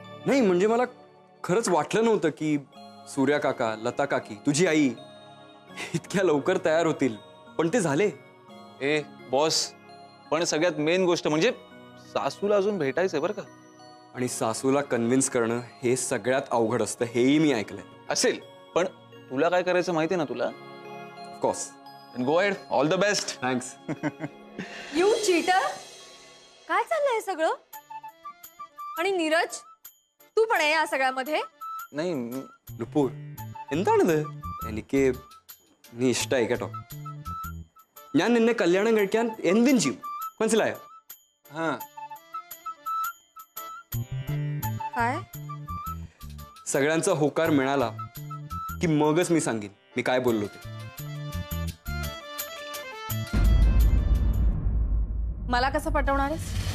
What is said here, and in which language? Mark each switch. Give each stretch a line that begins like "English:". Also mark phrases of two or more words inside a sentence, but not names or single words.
Marathi: नाही म्हणजे मला खरंच वाटलं नव्हतं की सूर्या काका, लता काकी, तुझी आई इतक्या लवकर तयार होतील, पण ते झाले. ए बॉस, पण सगळ्यात मेन गोष्ट म्हणजे सासूला अजून भेटायचंय बरं का. आणि सासूला कन्व्हिन्स करणं हे सगळ्यात अवघड असतं, हेही मी ऐकलंय. असेल, पण तुला काय करायचं माहितीये ना तुला.
English: of course. Go ahead, all the best.
Marathi: थँक्स.
English: you cheater.
Marathi: काय चाललंय हे सगळं? आणि नीरज, तू पण आहे या सगळ्यामध्ये? नाही
Malayalam: നുപൂർ എന്താണിത്? എനിക്ക് നീ ഇഷ്ടമായി കേട്ടോ. ഞാൻ നിന്നെ കല്യാണം കഴിക്കാൻ എന്തും ചെയ്യും, മനസ്സിലായോ?
Marathi: हा. काय? सगळ्यांचा होकार मिळाला की मगच मी सांगेन मी काय बोललो ते. मला कसं पटवणार आहेस?